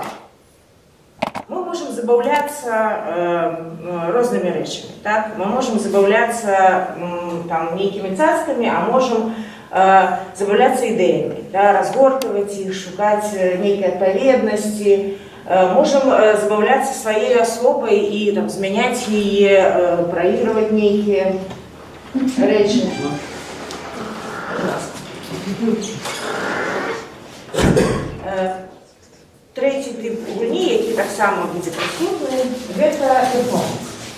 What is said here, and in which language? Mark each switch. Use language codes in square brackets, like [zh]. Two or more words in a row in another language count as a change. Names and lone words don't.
[ru] Мы можем забавляться [be] рознымі рэчамі. [ru] Мы можем забавляться [be] нейкімі цацкамі, а можем забавляться ідэямі, разгортваць іх, шукаць нейкай адпаведнасці. [ru] Можем забавляться своей особой [be] и змяняць яе, праігрываць нейкія рэчы. Трэці тып гульні, які таксама будзе прысутны, гэта перформанс.